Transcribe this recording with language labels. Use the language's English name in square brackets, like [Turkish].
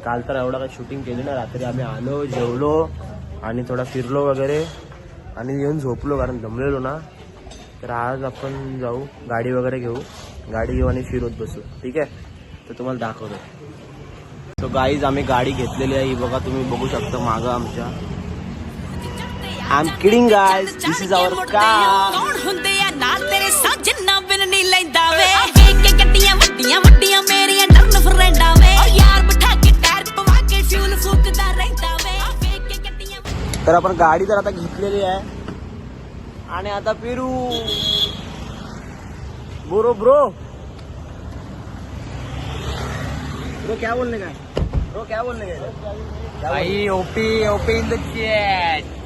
[Marathi] काल तर एवढा काही शूटिंग केली ना. रात्री आम्ही आलो, जेवलो आणि थोडा फिरलो वगैरे आणि येऊन झोपलो कारण दमलेलो ना. तर आज आपण जाऊ, गाडी वगैरे घेऊ, गाडी घेऊ आणि फिरत बसू. ठीक आहे, तर तुम्हाला दाखवतो. [English] so guys [Marathi] आम्ही गाडी घेतलेली आहे. ही बघा, तुम्ही बघू शकता मागं आमच्या. [English] I am kidding guys, this is our car. [Punjabi] ਕੌਣ ਹੁੰਦੇ ਆ ਨਾਲ ਤੇਰੇ ਸਾਜਣਾ ਬਿਨ ਨਹੀਂ ਲੈਂਦਾ ਵੇ ਵੇਖ ਕੇ ਗੱਡੀਆਂ ਵੱਡੀਆਂ ਵੱਡੀਆਂ ਮੇਰੀਆਂ ਡਰਨ ਫਰੈਂਡਾਂ ਵੇ ਓ ਯਾਰ ਬਿਠਾ ਕੇ ਟਾਇਰ ਪਵਾ ਕੇ ਫਿਊਲ ਫੂਕਦਾ ਰਹਿੰਦਾ ਵੇ ਵੇਖ ਕੇ ਗੱਡੀਆਂ. [Marathi] तर आपण गाडी तर आता घेतलेली आहे आणि आता फिरू. [Hindi] ब्रो ब्रो क्या बोलने का? ब्रो क्या बोलने का? [English] भाई OP in the chat.